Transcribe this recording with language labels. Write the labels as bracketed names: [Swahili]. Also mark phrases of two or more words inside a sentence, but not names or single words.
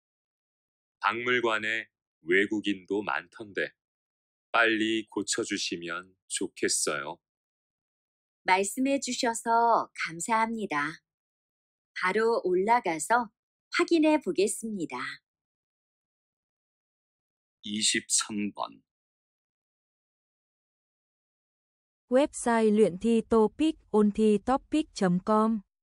[Korean] 박물관에 외국인도 많던데 빨리 고쳐주시면 좋겠어요. 말씀해 주셔서 감사합니다. 바로 올라가서 확인해 보겠습니다. 23번, [Vietnamese] Website luyện thi TOEIC ôn thi topic.com